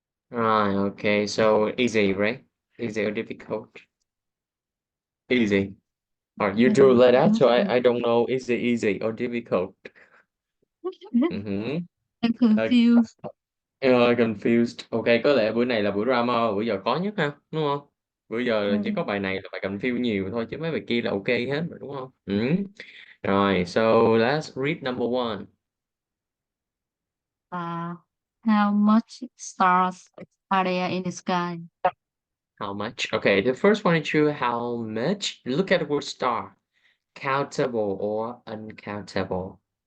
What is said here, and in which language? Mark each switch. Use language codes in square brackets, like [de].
[en] Right. Okay. So easy, right? Easy or difficult? Easy. Or you Yeah. drew like that, so I don't know is it easy or difficult. Mm-hmm. I'm confused. Confused. [vi] Ok, có lẽ bữa này là bữa drama, bữa giờ khó nhất ha, đúng không? Bữa giờ chỉ Mm. có bài này là bài confused nhiều thôi, chứ mấy bài kia là ok hết rồi, đúng không? Ừ. [en] Rồi, so let's read number one. Uh, how much stars are there in the sky? How much? Okay, the first one is true. How much? Look at the word star. Countable or uncountable?